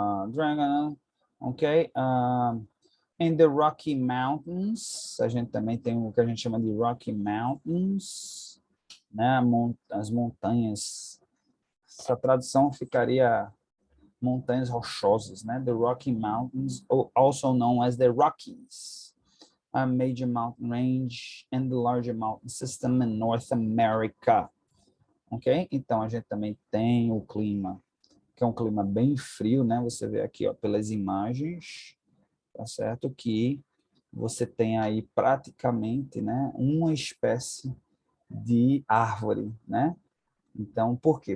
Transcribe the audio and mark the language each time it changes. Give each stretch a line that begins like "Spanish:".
Portuguese: Dragon, ok?
English: In the Rocky Mountains,
Portuguese: a gente também tem o que a gente chama de Rocky Mountains, né? As montanhas. Essa tradução ficaria montanhas rochosas, né?
English: The Rocky Mountains, also known as the Rockies, a major mountain range and the larger mountain system in North America. Ok?
Portuguese: Então, a gente também tem o clima, que é um clima bem frio, né? Você vê aqui, ó, pelas imagens, tá certo? Que você tem aí praticamente, né, uma espécie de árvore, né? Então, por quê?